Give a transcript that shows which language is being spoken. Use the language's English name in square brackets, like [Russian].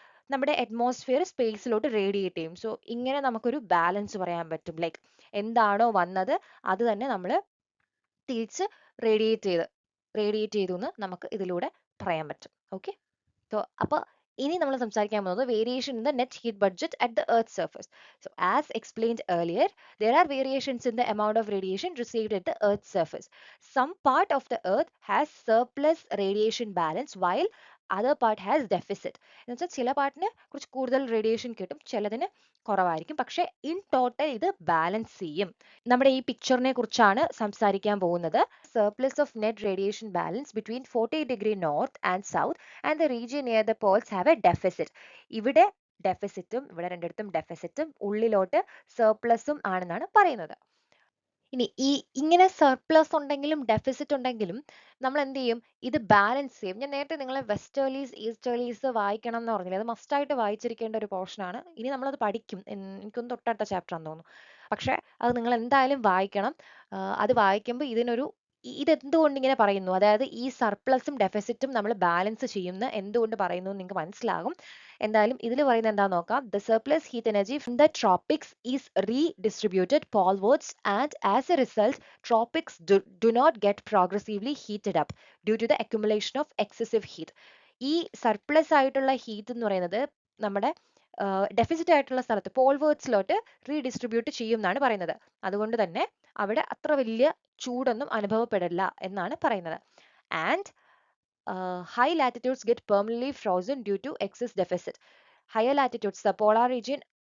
[Malayalam] നമ്മുടെ atmosphere സ്പേസിലോട്ട് radiate ചെയ്യും. So ഇങ്ങനെ നമുക്കൊരു ബാലൻസ് പറയാൻ പറ്റും. ലൈക്ക് എന്താണോ വന്നത് അത് തന്നെ നമ്മൾ തിരിച്ച് റേഡിയേറ്റ് ചെയ്തു എന്ന് നമുക്ക് ഇതിലൂടെ പറയാൻ പറ്റും. ഓക്കെ, സോ അപ്പോൾ ഇനി നമ്മൾ സംസാരിക്കാൻ പോകുന്നത് [English] Variation in the net heat budget at the earth surface. So as explained earlier, there are variations in the amount of radiation received at the earth's surface. Some part of the earth has surplus radiation balance while other part has deficit. [Malayalam] എന്ന് വെച്ചാൽ ചില പാർട്ടിന് കുറച്ച് കൂടുതൽ radiation കിട്ടും, ചിലതിന് കുറവായിരിക്കും. പക്ഷേ in total ഇത് ബാലൻസ് ചെയ്യും. നമ്മുടെ ഈ പിക്ചറിനെ കുറിച്ചാണ് സംസാരിക്കാൻ പോകുന്നത്. [English] Surplus of net radiation balance between 40 degree north and south and the region near the poles have a deficit. [Malayalam] ഇവിടെ ഡെഫിസിറ്റും ഇവിടെ രണ്ടിടത്തും ഡെഫിസിറ്റും ഉള്ളിലോട്ട് സർപ്ലസും ആണെന്നാണ് പറയുന്നത്. ഇനി ഇങ്ങനെ സർപ്ലസ് ഉണ്ടെങ്കിലും ഡെഫിസിറ്റ് ഉണ്ടെങ്കിലും നമ്മൾ എന്ത് ചെയ്യും? ഇത് ബാലൻസ് ചെയ്യും. ഞാൻ നേരത്തെ നിങ്ങളെ വെസ്റ്റേർലീസ് ഈസ്റ്റേർലീസ് വായിക്കണം എന്ന് പറഞ്ഞില്ലേ, അത് മസ്റ്റായിട്ട് വായിച്ചിരിക്കേണ്ട ഒരു പോർഷൻ ആണ്. ഇനി നമ്മളത് പഠിക്കും, എനിക്കൊന്ന് തൊട്ടടുത്ത ചാപ്റ്റർ ആണെന്ന് തോന്നുന്നു. പക്ഷെ അത് നിങ്ങൾ എന്തായാലും വായിക്കണം. അത് വായിക്കുമ്പോൾ ഇതെന്തുകൊണ്ട് ഇങ്ങനെ പറയുന്നു, അതായത് ഈ സർപ്ലസും ഡെഫിസിറ്റും നമ്മൾ ബാലൻസ് ചെയ്യുന്ന എന്തുകൊണ്ട് പറയുന്നു എന്ന് നിങ്ങൾക്ക് മനസ്സിലാകും. എന്തായാലും ഇതിൽ പറയുന്നത് എന്താണെന്ന് നോക്കാം. [English] The surplus heat energy from the tropics is redistributed polewards and as a result tropics do not get progressively heated up due to the accumulation of excessive heat. [Malayalam] ഈ സർപ്ലസ് ആയിട്ടുള്ള ഹീറ്റ് എന്ന് പറയുന്നത് നമ്മുടെ ഡെഫിസിറ്റ് ആയിട്ടുള്ള സ്ഥലത്ത് പോൾവേർഡ്സിലോട്ട് redistribute ചെയ്യും എന്നാണ് പറയുന്നത്. അതുകൊണ്ട് തന്നെ അവിടെ അത്ര വലിയ ചൂടൊന്നും അനുഭവപ്പെടില്ല എന്നാണ് പറയുന്നത്. [English] And high latitudes get permanently frozen due to excess deficit. Higher latitudes, the polar region